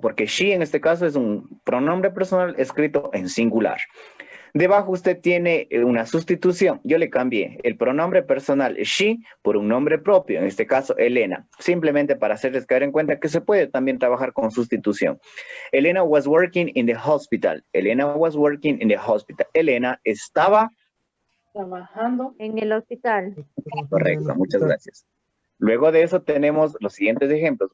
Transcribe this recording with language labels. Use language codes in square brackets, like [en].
[es] Porque she en este caso es un pronombre personal escrito en singular. Debajo usted tiene una sustitución. Yo le cambié el pronombre personal she por un nombre propio, en este caso Elena, simplemente para hacerles caer en cuenta que se puede también trabajar con sustitución. [en] Elena was working in the hospital. Elena was working in the hospital. [es] Elena estaba Trabajando. En el hospital. correcto, muchas gracias. Luego de eso tenemos los siguientes ejemplos.